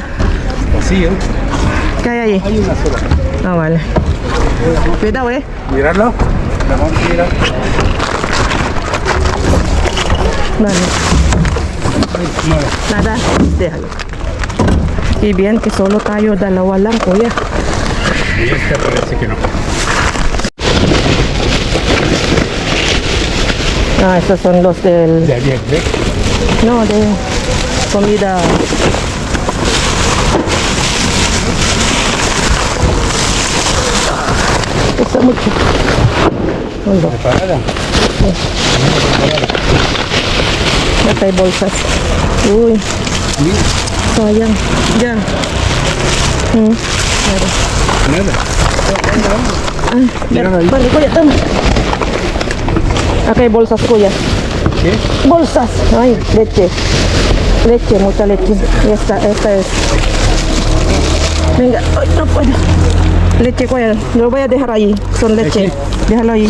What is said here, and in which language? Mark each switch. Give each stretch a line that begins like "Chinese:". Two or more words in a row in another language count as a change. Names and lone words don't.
Spanish: Vacío. ¿Qué hay ahí? Hay una sola. Ah, vale. Cuidado, Mirarlo. La vamos a mirar. Dale. No. Nada. Déjalo. Y bien que solo
Filipino: tayo dalawa lang, kuya.
Spanish: Y esta parece que no. Ah, estos son los del... De ayer, ¿ves? No, de comida. Pesa mucho. Hola. Preparada. Acá hay bolsas. Uy, Mira.
Filipino: sayang. Ya. Meron.
Spanish: Nada. Ay, Mira ahí. Vale,
Filipino: kuya, tama.
Spanish: Acá hay bolsas, kuya. ¿Qué? Bolsas. Ay, leche. Leche, mucha leche. Y esta es. Venga, ay, no puedo. Leche, kuya. Lo voy a dejar ahí. Son leche. ¿Leche? Déjalo ahí.